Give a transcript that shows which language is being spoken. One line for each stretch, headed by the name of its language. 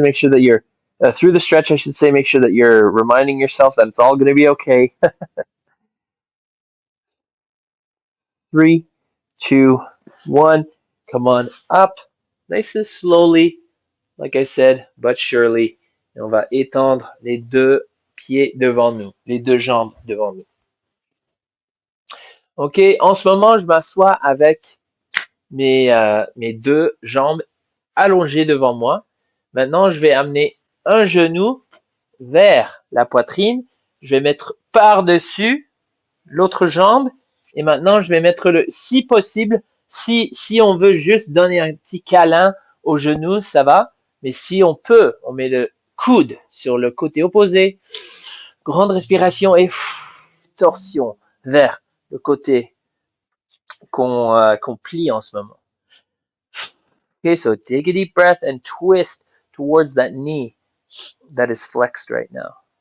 English: Make sure that you're through the stretch, I should say. Make sure that you're reminding yourself that it's all going to be okay. 3, 2, 1. Come on up. Nice and slowly, like I said, but surely.
French: Et on va étendre les deux pieds devant nous, les deux jambes devant nous. OK, en ce moment, je m'assois avec mes deux jambes allongées devant moi. Maintenant, je vais amener un genou vers la poitrine. Je vais mettre par-dessus l'autre jambe. Et maintenant, je vais mettre si possible, si on veut juste donner un petit câlin au genou, ça va. Mais si on peut, on met le coude sur le côté opposé. Grande respiration et torsion vers le côté qu'on plie en ce moment.
English: Okay, so take a deep breath and twist towards that knee that is flexed right now.